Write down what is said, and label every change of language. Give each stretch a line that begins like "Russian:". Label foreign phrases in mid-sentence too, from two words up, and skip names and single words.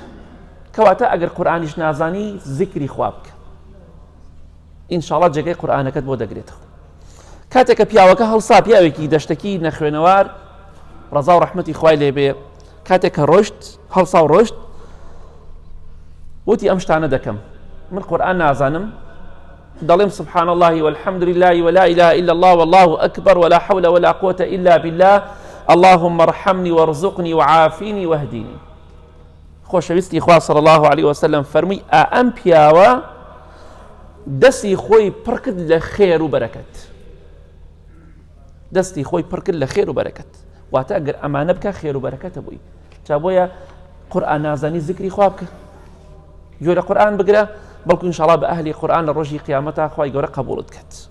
Central Kurdish: کەواتە ئەگەر قورئانیش نازانی زیکری خوا بکە، ئینشاڵڵا جێگەی قورئانەکەت بۆ دەگرێتەوە. کاتێککە پیاوەکە هەڵسا، پیاوێکی دەشتەکی نەخوێنەوار ڕەزا و ڕەحمەتی خوای لێبێ، کاتێککە ڕۆشت هەڵسا و ڕۆشت وتی ئەم شتانە دەکەم، من قورئان نازانم، دەڵێم
Arabic: سبحان الله والحمد لله ولا إله إلا الله والله أكبر ولا حول ولا قوة إلا بالله اللهم ارحمني وارزقني وعافيني واهديني.
Central Kurdish: خۆشەویستی خوا
Arabic: صلی الله عليه وسلم
Central Kurdish: فەرمووی ئەم پیاوە دەستی خۆی پڕ کرد لە خێر و بەرەکەت، دەستی خۆی پڕ کرد لە خێر و بەرەکەت. واتە ئەگەر ئەمانە بکە خێر و بەرەکەتە بووی. جا بۆیە قورئان نازانی زیکری خوا بکە، گوێ لە قورئان بگرە، بەڵکو ئینشاڵڵا بە ئەهلی قورئان لە ڕۆژی قیامەتە خوای گەورە قبوڵت کات.